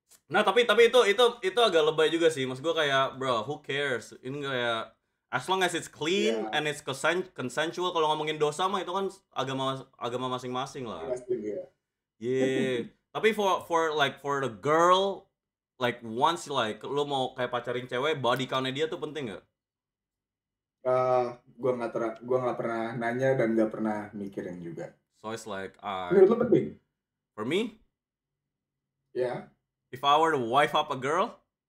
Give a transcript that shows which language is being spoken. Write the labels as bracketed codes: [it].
[id] Nah tapi itu agak lebay juga sih. Maksud gue kayak, bro, [en] who cares? [id] Ini kayak [en] as long as it's clean and it's consensual. [id] Kalau ngomongin dosa mah itu kan agama masing-masing lah. Yeah. Tapi [en] for the girl, like once like [id] lu mau kayak pacarin cewek, body count-nya dia tuh penting nggak? Gua nggak pernah nanya dan nggak pernah mikirin juga. [en] So it's like [id] menurut lu penting? [en] for me, [id] Ya. [en] If I were to wife up a girl,